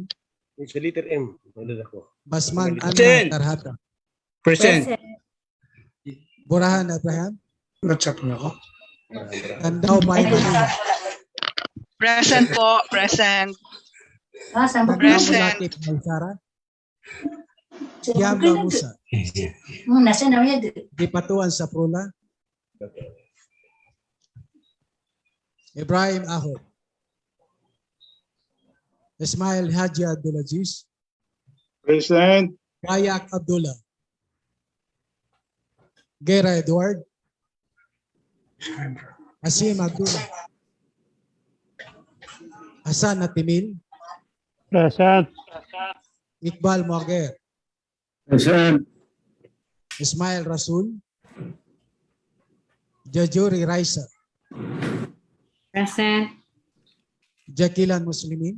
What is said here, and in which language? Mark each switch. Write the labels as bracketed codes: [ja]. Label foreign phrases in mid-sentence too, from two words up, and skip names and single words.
[tl] Sa letter M. Basman Anna [en] Present. Tarhata, Present. Burahan Abraham, What's [tl] na ako? [en] Tandao Maymani, Present po, present. Tandao Present. Malakit Maysara, Tiamba Musa, Di Patuan Saprula, Ibrahim Ahod, Ismail Haji Abdulaziz, Present. Wayak Abdullah, Gera Edward, Asim Abdullah, Hasan Atimil, Present. Iqbal Moager, Present. Ismail Rasul, Jajuri Raisa, Present. Jakilan Muslimin,